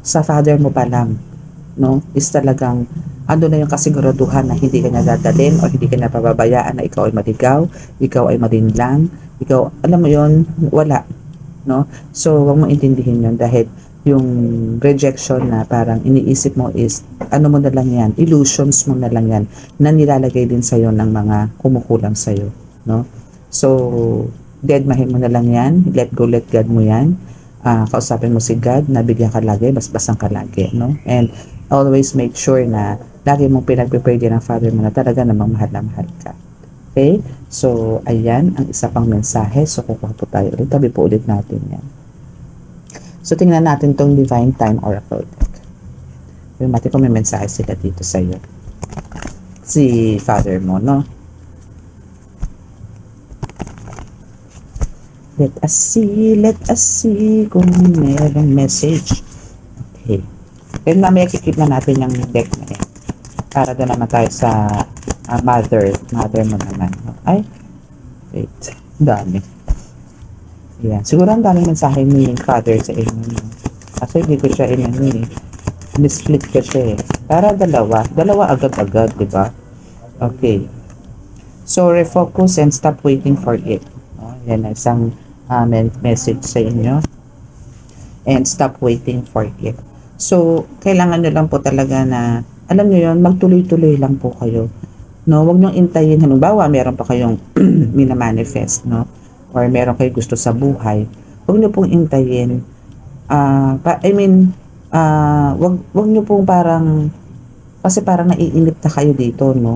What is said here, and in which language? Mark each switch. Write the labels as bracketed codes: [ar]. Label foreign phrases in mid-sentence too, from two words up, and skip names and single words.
[tl] Sa father mo pa lang, no, is talagang ando na yung kasiguraduhan na hindi ka niya dadalhin o hindi ka niya pababayaan na ikaw ay maligaw, ikaw ay malinlang, ikaw, alam mo yon, wala, no? So, huwag mo intindihin yun dahil yung rejection na parang iniisip mo is, ano mo na lang yan, illusions mo na lang yan, na nilalagay din sa'yo ng mga kumukulang sa'yo, no? So, deadmahin mo na lang yan, [en] let go, let God [tl] mo yan, kausapin mo si God, nabigyan ka lagi, basbasan ka lagi, no? [en] And always make sure [tl] na lagi mong pinag-prepare din ng Father mo na talaga namang mahal na mahal ka. Okay? So, ayan, ang isa pang mensahe. So, kukuha po tayo ulit. Tabi po ulit natin yan. So, tingnan natin tong Divine Time Oracle deck. Yung mati ko may mensahe sila dito sa iyo. Si Father mo, no? [en] Let us see [tl] kung merong [en] message. Okay. [tl] Then mamaya kikip na natin yung deck na yan. Para doon naman tayo sa mother mo naman. Ay, wait. Dami. Yan. Siguro ang daming mensahe ni Father sa inyo. Kasi hindi ko siya split ko siya eh. Para dalawa agad-agad, di ba? Okay. [en] So, refocus and stop waiting for it. [tl] Yan ang isang message sa inyo. [en] And stop waiting for it. So, [tl] kailangan nyo lang po talaga na, alam nyo yun, magtuloy-tuloy lang po kayo. No, wag nyo intayin. Halimbawa, meron pa kayong minamanifest, no? Or meron kayo gusto sa buhay. Wag nyo pong intayin. Wag nyo pong parang, kasi parang naiinip na kayo dito, no?